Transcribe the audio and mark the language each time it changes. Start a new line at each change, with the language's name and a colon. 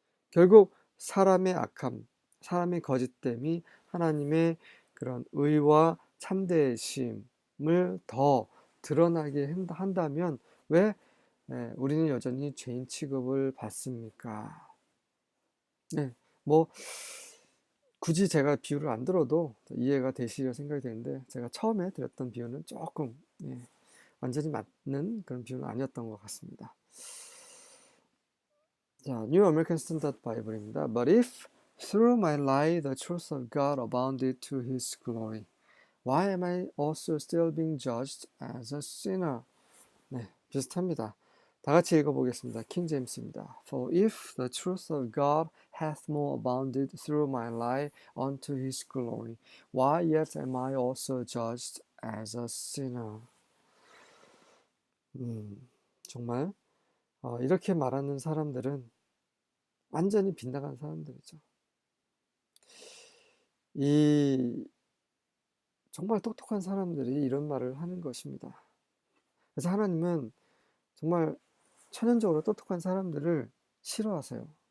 Korean: 결국 사람의 악함, 사람의 거짓됨이 하나님의 그런 의와 참되심을 더 드러나게 한다면 왜 우리는 여전히 죄인 취급을 받습니까? 네, 뭐 굳이 제가 비유를 안 들어도 이해가 되시려 생각이 되는데 제가 처음에 드렸던 비유는 조금 완전히 맞는 그런 비유는 아니었던 것 같습니다.
English: 자, New American Standard Bible입니다. But if through my lie the truth of God abounded to His glory, why am I also still being judged as a sinner?
Korean: 네, 비슷합니다. 다 같이 읽어보겠습니다. 킹 제임스입니다.
English: For if the truth of God hath more abounded through my lie unto His glory, why yet am I also judged as a sinner?
Korean: 정말 이렇게 말하는 사람들은 완전히 빗나간 사람들이죠. 이 정말 똑똑한 사람들이 이런 말을 하는 것입니다. 그래서 하나님은 정말 천연적으로 똑똑한 사람들을 싫어하세요.